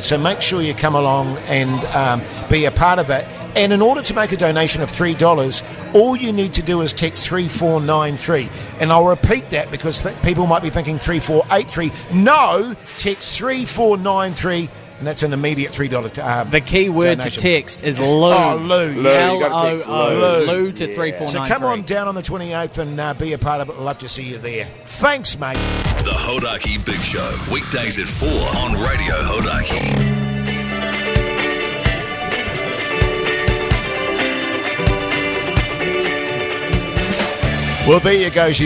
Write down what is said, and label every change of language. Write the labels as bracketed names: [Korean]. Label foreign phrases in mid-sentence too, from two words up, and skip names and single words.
[English] So make sure you come along and be a part of it. And in order to make a donation of $3, all you need to do is text 3493. And I'll repeat that because people might be thinking 3483. No, text 3493. And that's an immediate $3 the key word donation. to text is Lou. Oh, Lou. L-O-O. Lou to 3493. So come on down on the 28th and be a part of it. I'd love to see you there. Thanks, mate. The Hodaki Big Show. Weekdays at 4 on Radio Hodaki. Well, there you go.